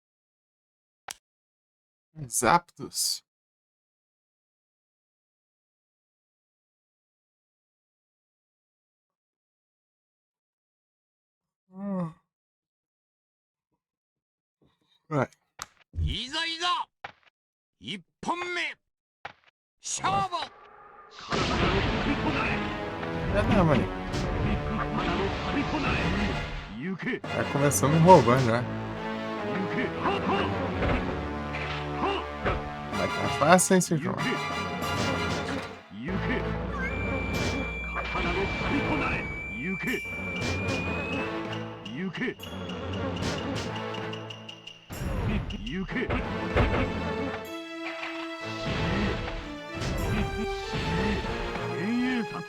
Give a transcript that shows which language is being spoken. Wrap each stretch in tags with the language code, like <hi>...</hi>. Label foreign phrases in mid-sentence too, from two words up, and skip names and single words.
<en>Zapdos. Right.</en> <ja>いざいざ一本目勝負。</ja> <pt>Ah, mano.</pt> <ja>飛び込んだね。</ja> <pt>Já começou me roubando já. Vai tá fácil, hein, seu João?</pt> <ja>刀の飛び込んだね。行け行け行け。幻影殺。</ja>